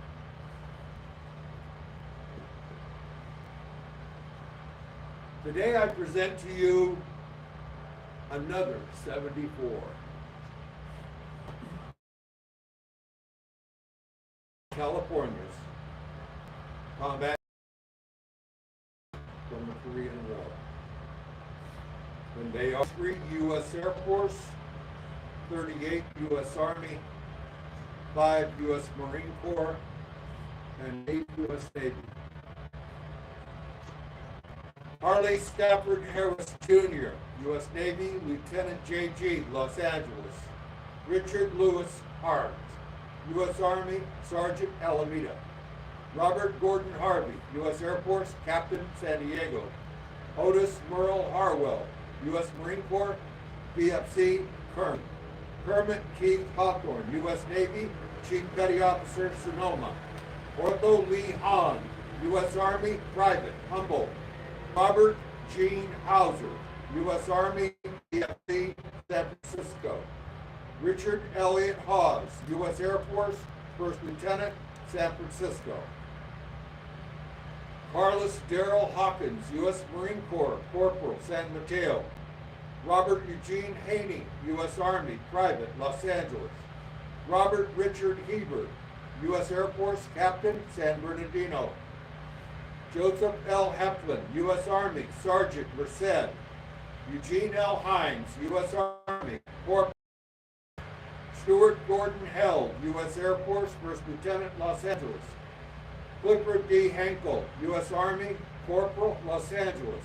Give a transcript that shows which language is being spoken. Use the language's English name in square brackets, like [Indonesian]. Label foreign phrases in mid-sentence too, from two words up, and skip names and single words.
[English] Today I present to you another 74. California's combat from the Korean War. When they are 3 U.S. Air Force, 38 U.S. Army, 5 U.S. Marine Corps, and 8 U.S. Navy. Harley Stafford Harris Jr., U.S. Navy, Lieutenant J.G., Los Angeles. Richard Lewis Hart, U.S. Army, Sergeant, Alameda. Robert Gordon Harvey, U.S. Air Force, Captain, San Diego. Otis Merle Harwell, U.S. Marine Corps, BFC, Kern. Kermit Keith Hawthorne, U.S. Navy, Chief Petty Officer, Sonoma. Ortho Lee Hahn, U.S. Army, Private, Humboldt. Robert Gene Hauser, U.S. Army, BFC, San Francisco. Richard Elliott Hawes, U.S. Air Force, First Lieutenant, San Francisco. Carlos Darrell Hawkins, U.S. Marine Corps, Corporal, San Mateo. Robert Eugene Haney, U.S. Army, Private, Los Angeles. Robert Richard Hebert, U.S. Air Force, Captain, San Bernardino. Joseph L. Heflin, U.S. Army, Sergeant, Merced. Eugene L. Hines, U.S. Army, Corporal. Stuart Gordon Held, U.S. Air Force, First Lieutenant, Los Angeles. Clifford D. Henkel, U.S. Army, Corporal, Los Angeles.